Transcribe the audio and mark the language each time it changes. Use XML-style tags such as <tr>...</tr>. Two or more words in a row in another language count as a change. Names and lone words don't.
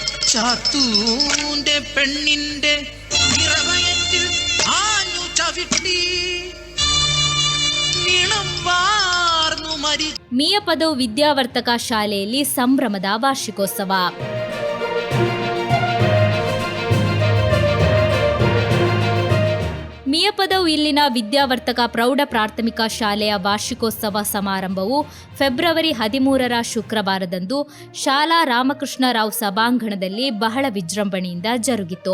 <ml>ചാത്തൂന്റെ പെണ്ണിന്റെ ഇറവയറ്റിൽ ആഞ്ഞു ചവിട്ടി നിണം വാർന്നു മരി.</ml> <kn>ಮಿಯಪದವು ವಿದ್ಯಾವರ್ತಕ ಶಾಲೆಯಲ್ಲಿ ಸಂಭ್ರಮದ ವಾರ್ಷಿಕೋತ್ಸವ. ಮಿಯಪದವು ಇಲ್ಲಿನ ವಿದ್ಯಾವರ್ತಕ ಪ್ರೌಢ ಪ್ರಾಥಮಿಕ ಶಾಲೆಯ ವಾರ್ಷಿಕೋತ್ಸವ ಸಮಾರಂಭವು ಫೆಬ್ರವರಿ 13 ಶುಕ್ರವಾರದಂದು ಶಾಲಾ ರಾಮಕೃಷ್ಣರಾವ್ ಸಭಾಂಗಣದಲ್ಲಿ ಬಹಳ ವಿಜೃಂಭಣೆಯಿಂದ ಜರುಗಿತು.</kn>